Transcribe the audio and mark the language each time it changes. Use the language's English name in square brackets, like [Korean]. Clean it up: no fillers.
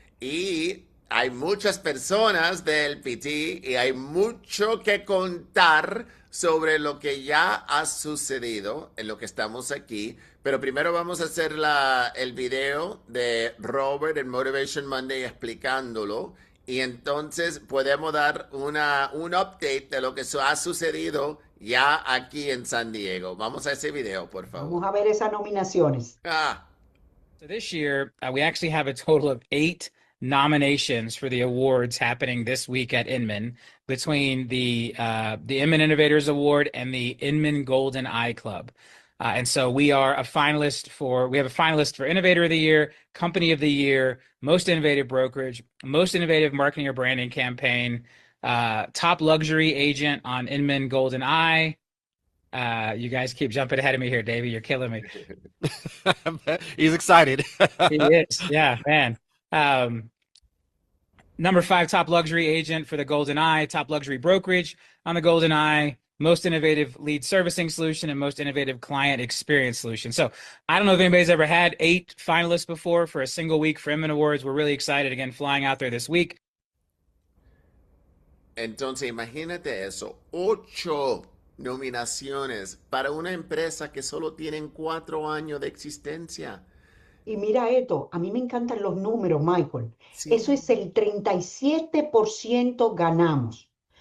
[Spanish] Y hay muchas personas del PT y hay mucho que contar sobre lo que ya ha sucedido en lo que estamos aquí. Pero primero vamos a hacer el video de Robert en Motivation Monday explicándolo. Y entonces podemos dar un update de lo que ha sucedido ya aquí en San Diego. Vamos a ese video, por favor. Vamos a ver esas nominaciones. Ah, [English] So this year, we actually have a total of 8 nominations for the awards happening this week at Inman between the Inman Innovators Award and the Inman Golden Eye Club. And so we have a finalist for Innovator of the Year, Company of the Year, Most Innovative Brokerage, Most Innovative Marketing or Branding Campaign, Top Luxury Agent on Inman Golden Eye. You guys keep jumping ahead of me here, Davey. You're killing me. He's excited. He is. Yeah, man. Um, Number 5 top luxury agent for the Golden Eye, top luxury brokerage on the Golden Eye, most innovative lead servicing solution, and most innovative client experience solution. So I don't know if anybody's ever had 8 finalists before for a single week for Inman Awards. We're really excited again flying out there this week. [Spanish] entonces imagínate eso, 8 nominaciones para una empresa que solo tienen 4 años de existencia. Y mira esto, a mí me encantan los números, Michael. Eso Sí. es el 37% ganamos.